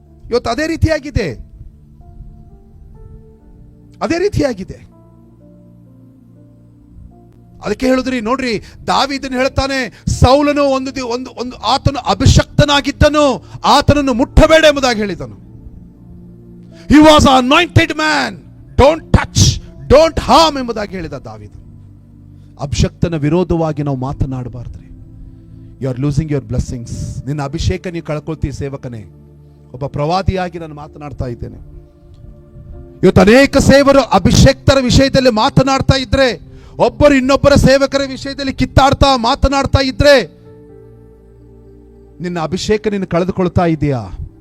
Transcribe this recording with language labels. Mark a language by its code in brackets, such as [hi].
[kn] ಇವತ್ತು ಅದೇ ರೀತಿಯಾಗಿದೆ, ಅದೇ ರೀತಿಯಾಗಿದೆ. ಅದಕ್ಕೆ ಹೇಳಿದ್ರಿ ನೋಡ್ರಿ, ದಾವೀದನು ಹೇಳ್ತಾನೆ, ಸೌಲನು ಒಂದು ಆತನು ಅಭಿಷಕ್ತನಾಗಿದ್ದನು, ಆತನನ್ನು ಮುಟ್ಟಬೇಡ ಎಂಬುದಾಗಿ ಹೇಳಿದನು. [en] He was an anointed man, don't touch, don't harm [kn] ಎಂಬುದಾಗಿ ಹೇಳಿದ ದಾವೀದನು. ಅಭಿಷಕ್ತನ ವಿರೋಧವಾಗಿ ನಾವು ಮಾತನಾಡಬಾರ್ದ್ರಿ. [en] You are losing your blessings. [kn] ನಿನ್ನ ಅಭಿಷೇಕ ನೀವು ಕಳ್ಕೊಳ್ತೀವಿ ಸೇವಕನೇ. ಒಬ್ಬ ಪ್ರವಾದಿಯಾಗಿ ನಾನು ಮಾತನಾಡ್ತಾ ಇದ್ದೇನೆ. ಇವತ್ತು ಅನೇಕ ಸೇವರು ಅಭಿಷೇಕ್ತರ ವಿಷಯದಲ್ಲಿ ಮಾತನಾಡ್ತಾ ಇದ್ರೆ, ಒಬ್ಬರು ಇನ್ನೊಬ್ಬರ ಸೇವಕರ ವಿಷಯದಲ್ಲಿ ಕಿತ್ತಾಡ್ತಾ ಮಾತನಾಡ್ತಾ ಇದ್ರೆ, ನಿನ್ನ ಅಭಿಷೇಕ ನೀನು ಕಳೆದುಕೊಳ್ತಾ ಇದೆಯಾ?